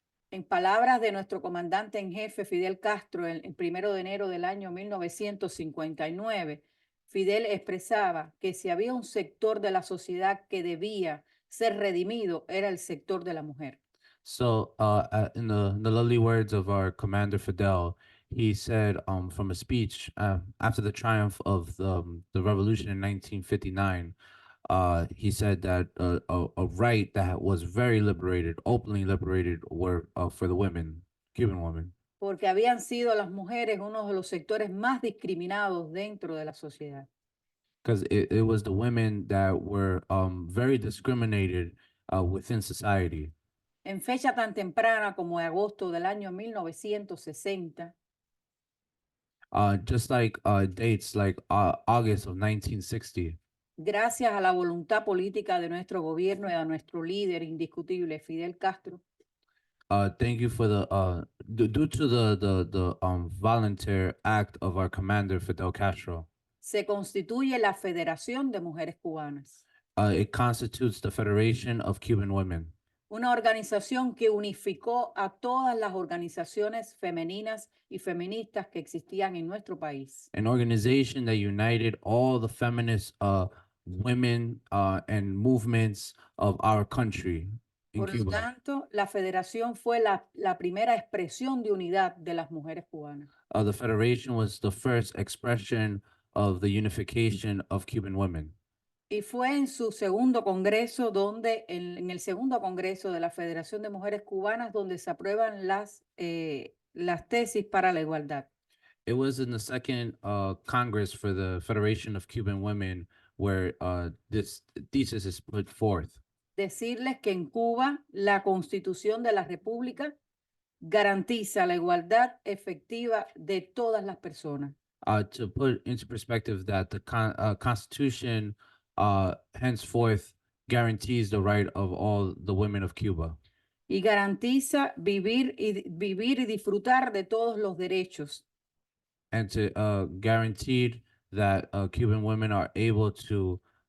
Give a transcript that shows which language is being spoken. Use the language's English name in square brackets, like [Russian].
[Spanish] En palabras de nuestro comandante en jefe, Fidel Castro, el 1 de enero del año 1959, Fidel expresaba que si había un sector de la sociedad que debía ser redimido, era el sector de la mujer. [English] So, in the lovely words of our commander Fidel, he said from a speech after the triumph of the revolution in 1959, he said that a right that was very liberated, openly liberated, were for the women, Cuban women. [Spanish] Porque habían sido las mujeres uno de los sectores más discriminados dentro de la sociedad. [English] Because it was the women that were very discriminated within society. [Spanish] En fecha tan temprana como de agosto del año 1960, [English] Just like dates like August of 1960. [Spanish] gracias a la voluntad política de nuestro gobierno y a nuestro líder indiscutible, Fidel Castro, [English] Thank you for due to the volunteer act of our commander Fidel Castro. [Spanish] se constituye la Federación de Mujeres Cubanas, [English] It constitutes the Federation of Cuban Women, [Spanish] una organización que unificó a todas las organizaciones femeninas y feministas que existían en nuestro país. [English] an organization that united all the feminist women and movements of our country in [Spanish] Por lo [English] Cuba. [Spanish] tanto, la federación fue la primera expresión de unidad de las mujeres cubanas. [English] The Federation was the first expression of the unification of Cuban women. [Spanish] Y fue en su segundo congreso, donde en el segundo congreso de la Federación de Mujeres Cubanas, donde se aprueban las tesis para la igualdad. [English] It was in the second Congress for the Federation of Cuban Women where this thesis is put forth. [Spanish] Decirles que en Cuba la Constitución de la República garantiza la igualdad efectiva de todas las personas. [English] To put into perspective that the Constitution henceforth guarantees the right of all the women of Cuba. [Spanish] Y garantiza vivir y disfrutar de todos los derechos. [English] And to guaranteed that Cuban women are able to